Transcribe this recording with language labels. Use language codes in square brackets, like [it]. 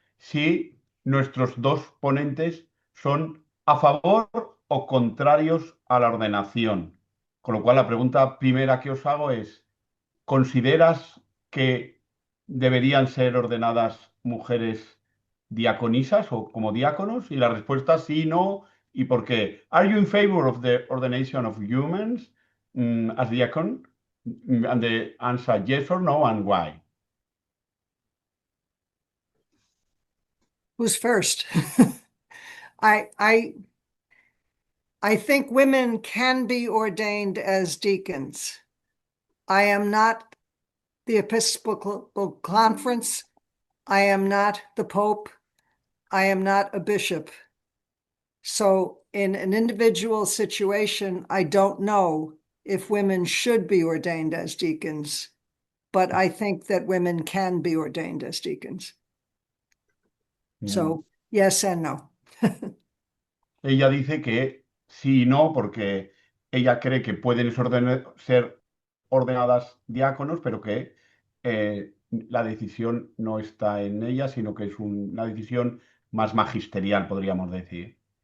[es] si nuestros dos ponentes son a favor o contrarios a la ordenación. Con lo cual, la pregunta primera que os hago es, ¿consideras que deberían ser ordenadas mujeres diaconisas o como diáconos? Y la respuesta es sí, no, ¿y por qué? [en] ¿Are you in favor of the ordination of humans as diacon? And the answer yes or no, and why? Who's first? I think women can be ordained as deacons. I am not the Episcopal Conference. I am not the Pope. I am not a bishop. So in an individual situation, I don't know if women should be ordained as deacons, but I think that women can be ordained as deacons. So yes and no. [es] Ella dice que sí y no, porque ella cree que pueden ser ordenadas diáconos, pero que la decisión no está en ella, sino que es una decisión más magisterial, podríamos decir.